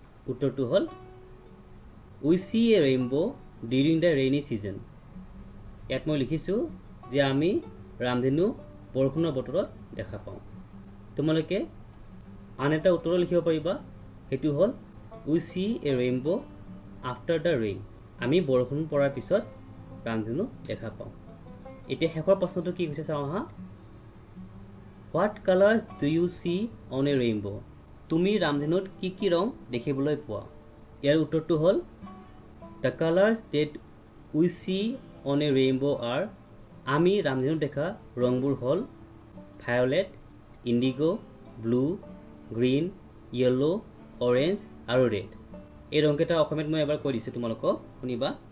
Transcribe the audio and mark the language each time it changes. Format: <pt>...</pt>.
<as>উত্তৰটো হ'ল</as> <en>we see a rainbow during the rainy season.</en> <as>ইয়াত মই লিখিছোঁ যে আমি ৰামধেনু বৰষুণৰ বতৰত দেখা পাওঁ। তোমালোকে আন এটা উত্তৰ লিখিব পাৰিবা, সেইটো হ'ল</as> <en>we see a rainbow after the rain.</en> <as>আমি বৰষুণ পৰাৰ পিছত ৰামধেনু দেখা পাওঁ। এতিয়া শেষৰ প্ৰশ্নটো কি কৈছে চাওঁ আহা।</as> <en>What colors do you see on a rainbow?</en> <as>তুমি ৰামধেনুত কি কি ৰং দেখিবলৈ পোৱা? ইয়াৰ উত্তৰটো হ'ল</as> <en>The colors that we see on a rainbow are,</en> <as>আমি ৰামধেনুত দেখা ৰংবোৰ হ'ল</as> <en>violet, indigo, blue, green, yellow,</en> <as>orange আৰু ৰেড। এই ৰংকেইটা অসমীয়াত মই এবাৰ কৈ দিছোঁ তোমালোকক, শুনিবা।</as>